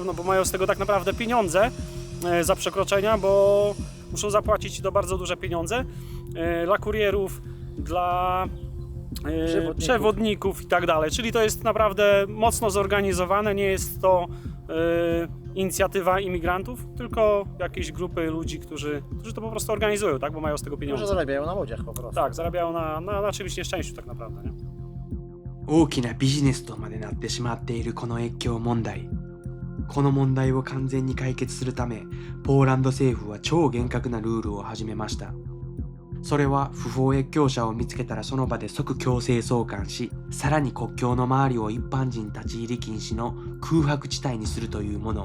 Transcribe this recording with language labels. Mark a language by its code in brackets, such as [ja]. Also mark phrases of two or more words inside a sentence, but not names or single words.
[pl] No bo mają z tego tak naprawdę pieniądze za przekroczenia, bo muszą zapłacić to bardzo duże pieniądze dla kurierów, dla przewodników i tak dalej. Czyli to jest naprawdę mocno zorganizowane, nie jest to inicjatywa imigrantów, tylko jakieś grupy ludzi, którzy to po prostu organizują, tak? Bo mają z tego pieniądze. Może zarabiają na ludziach po prostu. Tak, zarabiają na czymś nieszczęściu tak naprawdę, nie? [ja] 大きなビジネスとまでなってしまっているこの越境問題。この問題を完全に解決するため、ポーランド政府は超厳格なルールを始めました。それは不法越境者を見つけたらその場で即強制送還し、さらに国境の周りを一般人立ち入り禁止の空白地帯にするというもの。